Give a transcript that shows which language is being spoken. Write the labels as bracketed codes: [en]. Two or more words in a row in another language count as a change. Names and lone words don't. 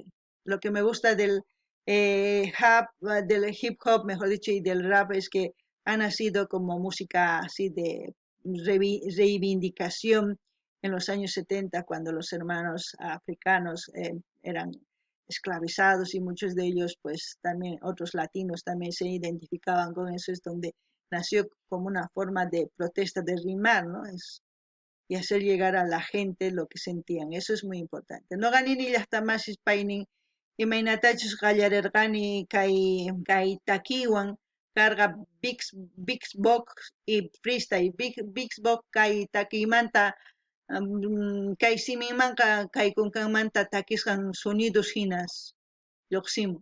[es] Lo que me gusta del hip hop, mejor dicho, y del rap es que ha nacido como música así de reivindicación en los años 70, cuando los hermanos africanos eran esclavizados y muchos de ellos, pues también otros latinos también se identificaban con eso, es donde nació como una forma de protesta, de rimar, ¿no? Y hacer llegar a la gente lo que sentían. Eso es muy importante. [qu] No ganini llaqtamasis paynin imaynatachus qallarerqani kay takiwan karqa Bixbox y freestyle. Bixbox kay takiymanta kay siminmanqa kay kunkanmanta takisqan sonidos hinas lluqsimun.